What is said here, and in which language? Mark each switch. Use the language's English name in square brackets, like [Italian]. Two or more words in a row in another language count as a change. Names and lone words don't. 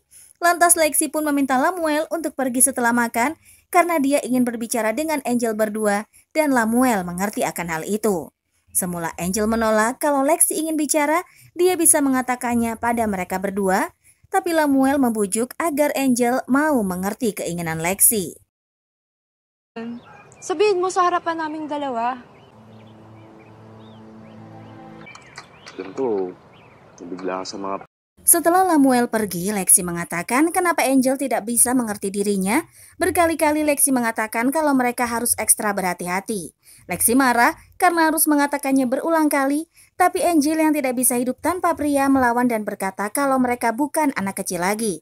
[Indonesian] Lantas Lexi pun meminta Lamuel untuk pergi setelah makan karena dia ingin berbicara dengan Angel berdua dan Lamuel mengerti akan hal itu. Semula Angel menolak kalau Lexi ingin bicara, dia bisa mengatakannya pada mereka berdua, tapi Lamuel membujuk agar Angel mau mengerti keinginan Lexi. [Filipino] Sabihin mo sa harapan naming dalawa. Alam ko, nabigla ka sa mga... [Indonesian] Setelah Lamuel pergi, Lexi mengatakan kenapa Angel tidak bisa mengerti dirinya. Berkali-kali Lexi mengatakan kalau mereka harus ekstra berhati-hati. Lexi marah karena harus mengatakannya berulang kali, tapi Angel yang tidak bisa hidup tanpa pria melawan dan berkata kalau mereka bukan anak kecil lagi.